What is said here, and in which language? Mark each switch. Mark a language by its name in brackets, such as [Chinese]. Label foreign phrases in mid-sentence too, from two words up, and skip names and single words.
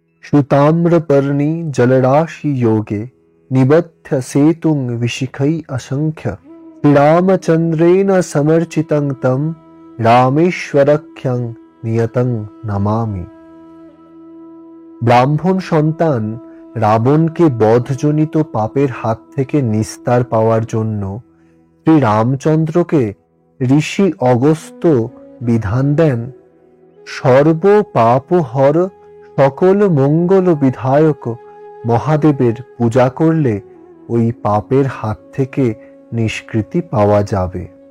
[Sanskrit] श्रुताम्रपर्णी जलराशि योगे निबध्य सेतुं विशिखै असंख्य श्रीरामचन्द्रेण समर्चितं तं रामेश्वरख्यं नियतं नमामि। [Bangla] ব্রাহ্মণ সন্তান রাবণকে বধজনিত পাপের হাত থেকে নিস্তার পাওয়ার জন্য শ্রী রামচন্দ্রকে ঋষি অগস্ত্য বিধান দেন, সর্ব পাপ হর সকল মঙ্গল বিধায়ক মহাদেবের পূজা করলে ওই পাপের হাত থেকে নিষ্কৃতি পাওয়া যাবে।